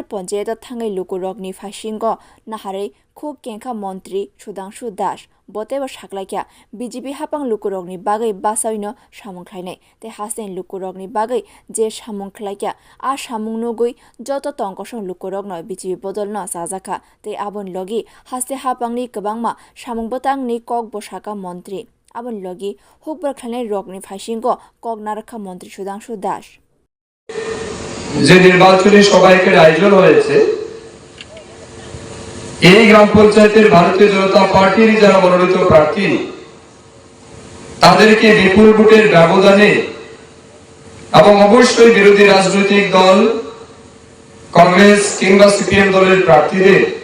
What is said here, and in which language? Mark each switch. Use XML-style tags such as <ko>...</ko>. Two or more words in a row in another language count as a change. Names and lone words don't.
<trp>पन्चायत थांगै लुकुरगनि फाइसिंग नाहारै खुब केंखा मन्त्री सुधांशु दास बतेबो साख्लाइका बीजेपी हापां लुकुरगनि बागै बासाइनो सामुंख्लायनाय ते हासेन लुकुरगनि बागै जे सामुंख्लाइका आ सामुंनुगै जत तंकसं लुकुरगनो बीजेपी बदलनो साजाखा ते आबन लगी हास्ते हापांनि गोबांमा सामुंबोतांनि कक बसाका मन्त्री आबन लगी हुकबर खानाय रगनि फाइसिंग कक नारखा मन्त्री सुधांशु दास</trp> <bn>যে নির্বাচনী সভায়কের আয়োজন হয়েছে এই গ্রাম পঞ্চায়েতের ভারতীয় জনতা পার্টির যারা মনোনীত প্রার্থী তাদেরকে বিপুল ভোটের ব্যবধানে এবং অবশ্যই বিরোধী রাজনৈতিক দল কংগ্রেস কিংবা সিপিএম দলের প্রার্থীদের</bn>